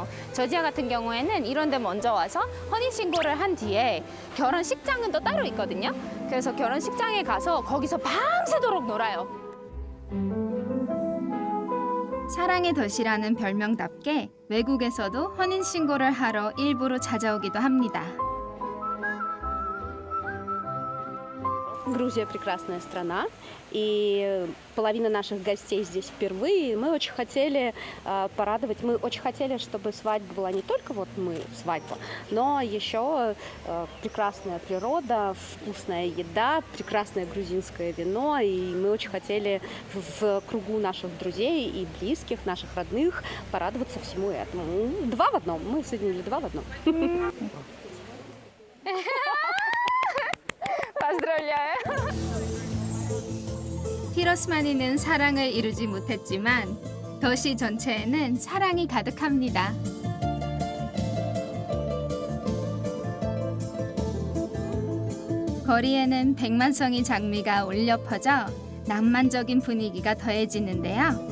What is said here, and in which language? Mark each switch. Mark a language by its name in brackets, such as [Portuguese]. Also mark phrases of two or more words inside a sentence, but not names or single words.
[Korean] 저지아 같은 경우에는 이런 데 먼저 와서 혼인신고를 한 뒤에 결혼식장은 또 따로 있거든요. 그래서 결혼식장에 가서 거기서 밤새도록 놀아요. 사랑의 도시라는 별명답게 외국에서도 혼인신고를 하러 일부러 찾아오기도 합니다. [Russian] Грузия прекрасная страна, и половина наших гостей здесь впервые. Мы очень хотели порадовать, мы очень хотели, чтобы свадьба была не только вот мы, свадьба, но еще прекрасная природа, вкусная еда, прекрасное грузинское вино. И мы очень хотели в кругу наших друзей и близких, наших родных, порадоваться всему этому. Два в одном. Мы соединили два в одном. Поздравляю. [Korean] 피로스마니는 사랑을 이루지 못했지만 도시 전체에는 사랑이 가득합니다. 거리에는 백만송이 장미가 울려 퍼져 낭만적인 분위기가 더해지는데요.